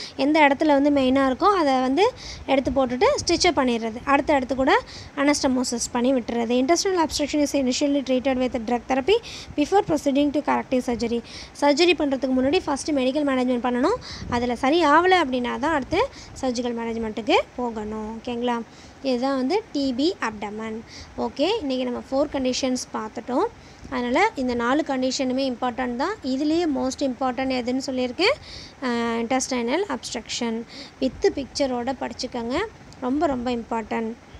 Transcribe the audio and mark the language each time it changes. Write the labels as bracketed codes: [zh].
[ta] எந்த இடத்துல வந்து மெயினாக இருக்கோ அதை வந்து எடுத்து போட்டுட்டு ஸ்டிச்சப் பண்ணிடுறது, அடுத்த இடத்து கூட அனஸ்டமோசிஸ் பண்ணி விட்டுறது. [en] intestinal obstruction is initially treated with drug therapy before proceeding to corrective surgery. [ta] Surgery பண்ணுறதுக்கு முன்னாடி ஃபஸ்ட்டு மெடிக்கல் மேனேஜ்மெண்ட் பண்ணணும். அதில் சரி ஆகலை அப்படின்னா தான் அடுத்து சர்ஜிக்கல் மேனேஜ்மெண்ட்டுக்கு போகணும். ஓகேங்களா? இதுதான் வந்து டிபி அப்டமன். ஓகே, இன்றைக்கி நம்ம 4 கண்டிஷன்ஸ் பார்த்துட்டோம். அதனால் இந்த 4 கண்டிஷனுமே இம்பார்ட்டன்ட் தான். இதுலேயே மோஸ்ட் இம்பார்ட்டன்ட் எதுன்னு சொல்லியிருக்கேன், இன்டெஸ்டைனல் அப்ஸ்ட்ரக்ஷன் வித் பிக்சரோடு படிச்சுக்கோங்க, ரொம்ப ரொம்ப இம்பார்ட்டன்ட்.